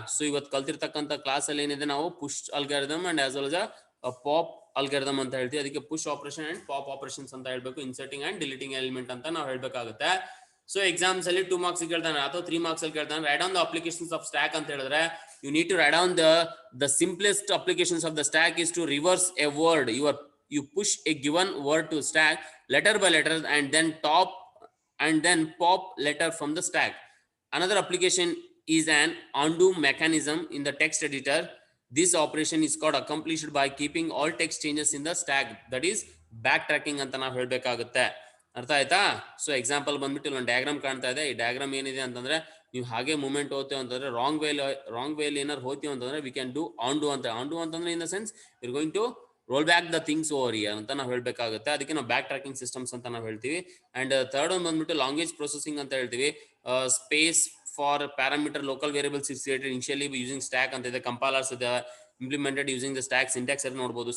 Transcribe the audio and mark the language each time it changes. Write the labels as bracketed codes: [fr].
[kn] So ಇವತ್ತು ಕಲ್ತಿರ್ತಕ್ಕಂಥ class ಅಲ್ಲಿ ಏನಿದೆ ನಾವು push algorithm [en] and as well as [kn] pop algorithm ಅಂತ ಹೇಳ್ತೀವಿ. ಅದಕ್ಕೆ push operation and pop operations ಅಂತ ಹೇಳ್ಬೇಕು. ಇನ್ಸರ್ಟಿಂಗ್ ಅಂಡ್ ಡಿಲೀಟಿಂಗ್ ಎಲಿಮೆಂಟ್ ಅಂತ ನಾವು ಹೇಳ್ಬೇಕಾಗುತ್ತೆ. [en] so exams [kn] ಅಲ್ಲಿ 2 ಮಾರ್ಕ್ಸ್ ಕೇಳ್ತಾನೆ ಅಥವಾ 3 ಮಾರ್ಕ್ಸ್ ಅಲ್ಲಿ ಕೇಳ್ತಾನೆ. [en] write down the applications of stack [kn] ಅಂತ ಹೇಳಿದ್ರೆ [en] You need to write down the simplest applications of the stack is to reverse a word. You push a given word to stack letter by letter and then pop letter from the stack. Another application is an undo mechanism in the text editor. This operation is called accomplished by keeping all text changes in the stack. That is backtracking [kn] ಅಂತ ನಾವು ಹೇಳ್ಬೇಕಾಗುತ್ತೆ. ಅರ್ಥ ಆಯ್ತಾ? So example ಬಂದ್ಬಿಟ್ಟು ಒಂದು diagram ಕಾಣ್ತಾ ಇದೆ. ಈ diagram ಏನಿದೆ ಅಂತಂದ್ರೆ ನೀವು ಹಾಗೆ ಮೂವ್ಮೆಂಟ್ ಹೋಗ್ತೇವೆ ಅಂತಂದ್ರೆ ರಾಂಗ್ ವೇಲಿ ಏನಾರು ಹೋಗ್ತೀವಿ ಅಂತಂದ್ರೆ [en] we can do undo [kn] ಅಂತಂದ್ರೆ [en] in the sense we're going to roll back the things over year [kn] ಅಂತ ನಾವು ಹೇಳ್ಬೇಕಾಗುತ್ತೆ. ಅದಕ್ಕೆ ನಾವು ಬ್ಯಾಕ್ ಟ್ರ್ಯಾಕಿಂಗ್ ಸಿಸ್ಟಮ್ಸ್ ಅಂತ ನಾವು ಹೇಳ್ತೀವಿ. ಅಂಡ್ ಥರ್ಡ್ ಒಂದು ಬಂದ್ಬಿಟ್ಟು ಲಾಂಗ್ವೇಜ್ ಪ್ರೊಸೆಸಿಂಗ್ ಅಂತ ಹೇಳ್ತೀವಿ. [en] space for parameter local variables is created initially using stack [kn] ಅಂತ ಇದೆ. [en] compilers ಇದೆ, implemented using the stack syntax [kn] ಅಲ್ಲಿ ನೋಡಬಹುದು.